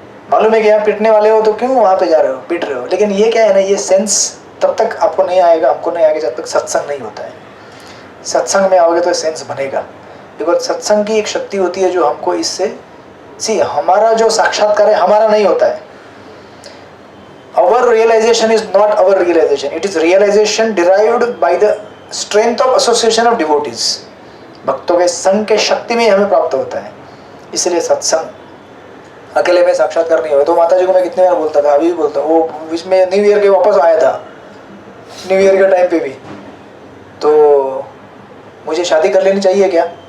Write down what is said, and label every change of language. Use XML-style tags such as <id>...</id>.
<hi>मालूम है कि आप पिटने वाले हो तो क्यों वहाँ पे जा रहे हो, पिट रहे हो? लेकिन ये क्या है ना, ये सेंस तब तक आपको नहीं आएगा, हमको नहीं आएगा जब तक सत्संग नहीं होता है। सत्संग में आओगे तो सेंस बनेगा, बिकॉज सत्संग की एक शक्ति होती है जो हमको इससे हमारा जो साक्षात्कार है हमारा नहीं होता है।</hi> <en>Our realization is not our realization. It is realization derived by the strength of association of devotees.</en> <hi>भक्तों के संग के शक्ति में हमें प्राप्त होता है। इसलिए सत्संग अकेले में साक्षात्कार नहीं होगा। तो माता जी को मैं कितने बार बोलता था, अभी भी बोलता हूँ। वो बीच में न्यू ईयर के वापस आया था, न्यू ईयर के टाइम पे भी, तो मुझे शादी कर लेनी चाहिए क्या?</hi>